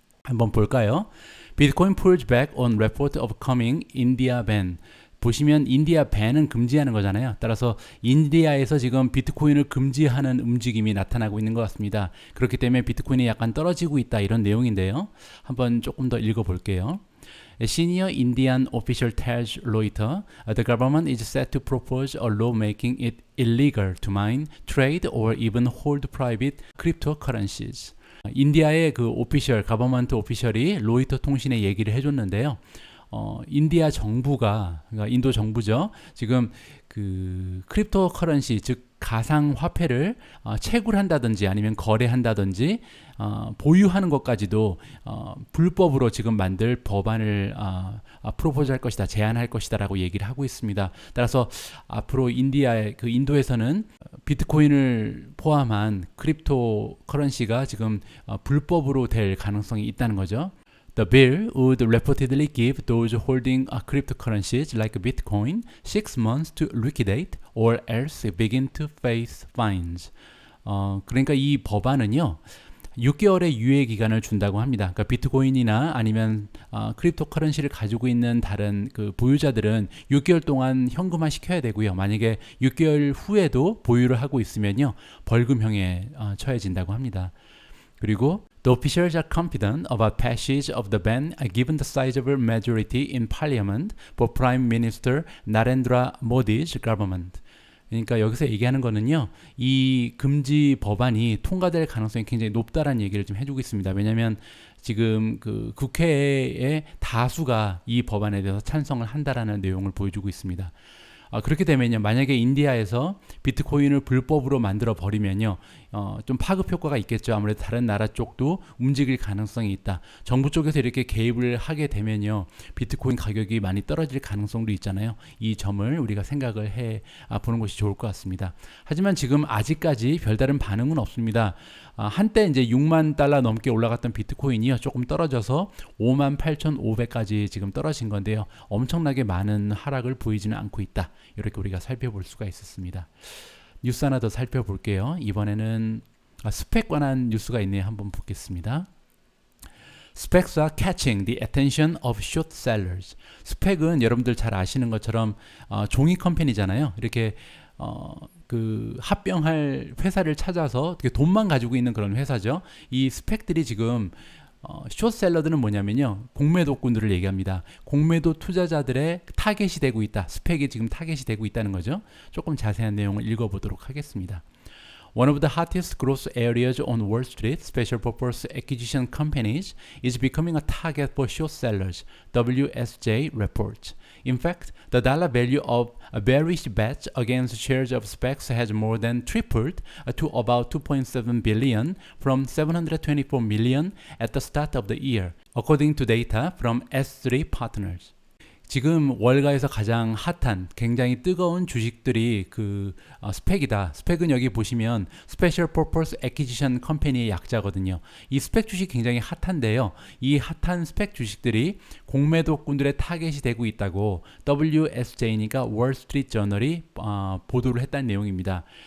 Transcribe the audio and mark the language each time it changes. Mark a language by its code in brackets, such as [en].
[ko] 한번 볼까요? [en] Bitcoin pulls back on report of coming India ban. [ko] 보시면 인디아 밴은 금지하는 거잖아요. 따라서 인디아에서 지금 비트코인을 금지하는 움직임이 나타나고 있는 것 같습니다. 그렇기 때문에 비트코인이 약간 떨어지고 있다 이런 내용인데요. 한번 조금 더 읽어볼게요. [en] A senior Indian official tells Reuters the government is set to propose a law making it illegal to mine, trade, or even hold private cryptocurrencies. [ko] 인디아의 그 오피셜, 가버먼트 오피셜이 로이터 통신에 얘기를 해줬는데요. 인디아 정부가, 그러니까 인도 정부죠. 지금 그 크립토 커런시, 즉 가상 화폐를 채굴한다든지 아니면 거래한다든지 보유하는 것까지도 불법으로 지금 만들 법안을 프로포즈 할 것이다, 제안할 것이다 라고 얘기를 하고 있습니다. 따라서 앞으로 인도에서는 비트코인을 포함한 크립토 커런시가 지금 불법으로 될 가능성이 있다는 거죠. [en] The bill would reportedly give those holding cryptocurrencies like Bitcoin 6 months to liquidate or else begin to face fines. [ko] 그러니까 이 법안은요. 6개월의 유예 기간을 준다고 합니다. 그러니까 비트코인이나 아니면 크립토 커런시를 가지고 있는 다른 그 보유자들은 6개월 동안 현금화 시켜야 되고요. 만약에 6개월 후에도 보유를 하고 있으면요, 벌금형에 처해진다고 합니다. [en] 그리고 The officials are confident about passage of the ban given the sizable majority in parliament for Prime Minister Narendra Modi's government. [ko] 그러니까 여기서 얘기하는 거는요, 이 금지 법안이 통과될 가능성이 굉장히 높다라는 얘기를 좀 해주고 있습니다. 왜냐하면 지금 그 국회의 다수가 이 법안에 대해서 찬성을 한다라는 내용을 보여주고 있습니다. 그렇게 되면요, 만약에 인디아에서 비트코인을 불법으로 만들어 버리면요, 좀 파급 효과가 있겠죠. 아무래도 다른 나라 쪽도 움직일 가능성이 있다. 정부 쪽에서 이렇게 개입을 하게 되면요, 비트코인 가격이 많이 떨어질 가능성도 있잖아요. 이 점을 우리가 생각을 해 보는 것이 좋을 것 같습니다. 하지만 지금 아직까지 별다른 반응은 없습니다. 한때 이제 6만 달러 넘게 올라갔던 비트코인이요, 조금 떨어져서 58,500까지 지금 떨어진 건데요, 엄청나게 많은 하락을 보이지는 않고 있다. 이렇게 우리가 살펴볼 수가 있었습니다. 뉴스 하나 더 살펴볼게요. 이번에는 스펙 관한 뉴스가 있네요. 한번 보겠습니다. [en] Specs are catching the attention of short sellers. [ko] 스펙은 여러분들 잘 아시는 것처럼 종이 컴퍼니잖아요. 이렇게 그 합병할 회사를 찾아서 돈만 가지고 있는 그런 회사죠. 이 스펙들이 지금 숏셀러들은 뭐냐면요, 공매도꾼들을 얘기합니다. 공매도 투자자들의 타겟이 되고 있다. 스펙이 지금 타겟이 되고 있다는 거죠. 조금 자세한 내용을 읽어보도록 하겠습니다. [en] One of the hottest growth areas on Wall Street, special purpose acquisition companies, is becoming a target for short sellers, WSJ reports. In fact, the dollar value of bearish bets against shares of SPACs has more than tripled to about 2.7 billion from 724 million at the start of the year, according to data from S3 Partners. [ko] 지금 월가에서 가장 핫한 굉장히 뜨거운 주식들이 그 스펙이다. 스펙은 여기 보시면 Special Purpose Acquisition Company의 약자거든요. 이 스펙 주식 굉장히 핫한데요, 이 핫한 스펙 주식들이 공매도꾼들의 타겟이 되고 있다고 WSJ니까 월스트리트 저널이 보도를 했다는 내용입니다.